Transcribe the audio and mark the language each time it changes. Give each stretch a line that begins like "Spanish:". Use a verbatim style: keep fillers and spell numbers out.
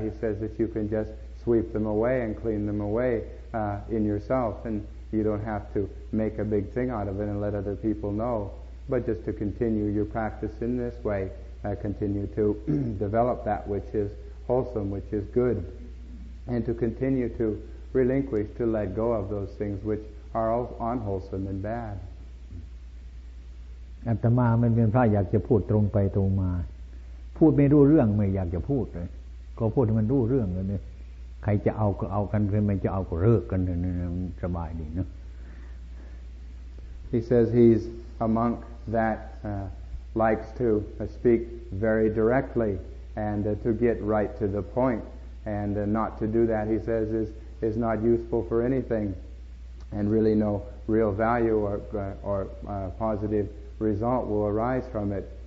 English: He says that you can just sweep them away and clean them away uh, in yourself, and you don't have to make a big thing out of it and let other people know, but just to continue your practice in this way, uh, continue to develop that which is wholesome, which is good, and to continue to relinquish, to let go of those things which are unwholesome and bad.
Thai: อาตมามันเป็นพระอยากจะพูดตรงไปตรงมาพูดไม่รู้เรื่องไม่อยากจะพูดเลยก็พูดให้มันรู้เรื่องเลยเนี่ยใครจะเอาก็เอากันใครไม่จะเอาก็เลิกกันเนี่ยสบายดีนะ
English: He says he's a monk that uh, likes to uh, speak very directly and uh, to get right to the point, and uh, not to do that, he says, is is not useful for anything and really no real value or uh, or uh, positive result will arise from it.